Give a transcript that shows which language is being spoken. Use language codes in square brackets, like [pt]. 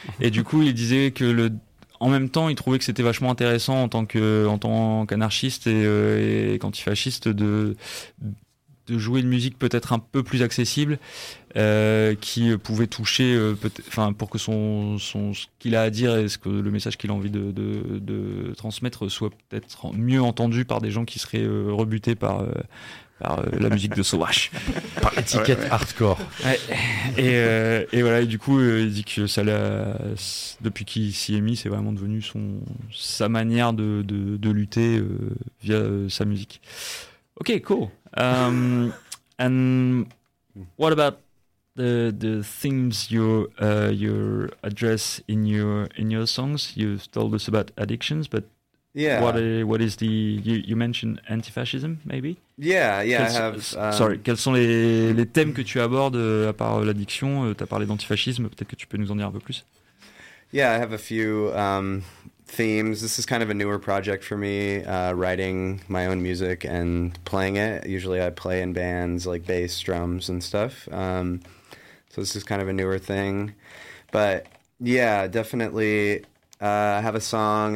[fr] Et du coup, il disait que en même temps, il trouvait que c'était vachement intéressant en tant qu'anarchiste et qu'antifasciste de jouer une musique peut-être un peu plus accessible, qui pouvait toucher, pour que ce qu'il a à dire et ce que le message qu'il a envie de transmettre soit peut-être mieux entendu par des gens qui seraient rebutés par la musique de Sauvage, par étiquette hardcore. Ouais. Et voilà, et du coup, il dit que ça l'a, depuis qu'il s'y est mis, c'est vraiment devenu sa manière de lutter via sa musique. [en] Ok, cool. And what about the themes you address in your songs? You've told us about addictions, but yeah, what is the you mentioned anti-fascism maybe? Yeah, I have. Sorry, [fr] quels sont les thèmes que tu abordes à part l'addiction? Tu as parlé d'antifascisme. Peut-être que tu peux nous en dire un peu plus. [en] Yeah, I have a few themes. This is kind of a newer project for me, writing my own music and playing it. Usually I play in bands like bass, drums and stuff. So this is kind of a newer thing. But yeah, definitely I have a song.